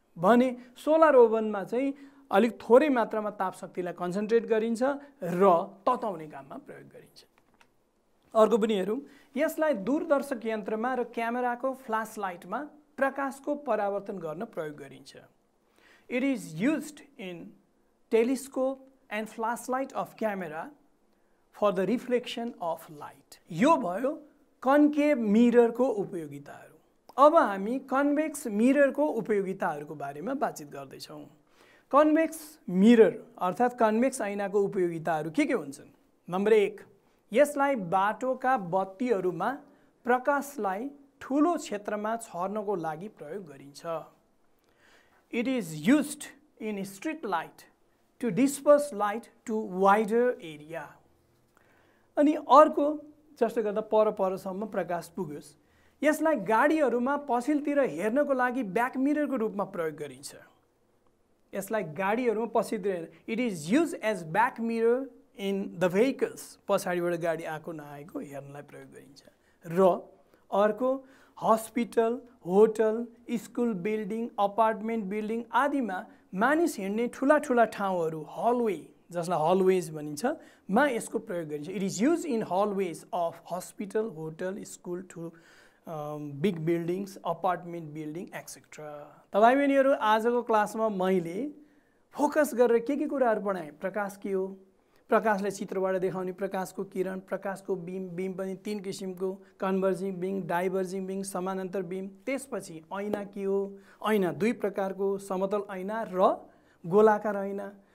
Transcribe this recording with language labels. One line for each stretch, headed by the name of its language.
Nepali: भने सोलर ओभनमा चाहिँ अलिक थोरै मात्रामा ताप शक्तिलाई कन्सन्ट्रेट गरिन्छ र तताउने काममा प्रयोग गरिन्छ। अर्को पनि हेरौँ, यसलाई दूरदर्शक यन्त्रमा र क्यामेराको फ्ल्यास लाइटमा प्रकाशको परावर्तन गर्न प्रयोग गरिन्छ।
English: It is used in telescope and flash light of camera for the reflection of light.
Nepali: यो भयो कन्केभ मिररको उपयोगिताहरू। अब हामी कन्भेक्स मिररको उपयोगिताहरूको बारेमा बातचित गर्दैछौँ। कन्भेक्स मिरर अर्थात् कन्भेक्स ऐनाको उपयोगिताहरू के हुन्छन्? नम्बर 1, यसलाई बाटोका बत्तीहरूमा प्रकाशलाई ठुलो क्षेत्रमा छर्नको लागि प्रयोग गरिन्छ।
English: It is used in street light to disperse light to wider area.
Nepali: अनि अर्को, जसले गर्दा परसम्म प्रकाश पुग्योस्, यसलाई गाडीहरूमा पछिल्तिर हेर्नको लागि ब्याक मिररको रूपमा प्रयोग गरिन्छ। यसलाई गाडीहरूमा पछिल्तिर,
English: it is use as back mirror in the vehicles,
Nepali: पछाडिबाट गाडी आएको नआएको हेर्नलाई प्रयोग गरिन्छ। र अर्को, hospital, hotel, school building, apartment building आदिमा मानिस हिँड्ने ठुला ठाउँहरू, हलवे, जसलाई हलवेज भनिन्छ, मा यसको प्रयोग गरिन्छ।
English: It is use in hallways of hospital, hotel, school, big buildings, apartment building etcetera.
Nepali: तपाईँ बहिनीहरू, आजको क्लासमा मैले फोकस गरेर के कुराहरू पढाएँ? प्रकाश के हो, प्रकाशलाई चित्रबाट देखाउने प्रकाशको किरण, प्रकाशको बीम पनि 3 किसिमको, कन्भर्जिङ बीम, डाइभर्जिङ बीम, समानान्तर बीम। त्यसपछि ऐना के हो? ऐना 2 प्रकारको, समतल ऐना र गोलाकार ऐना।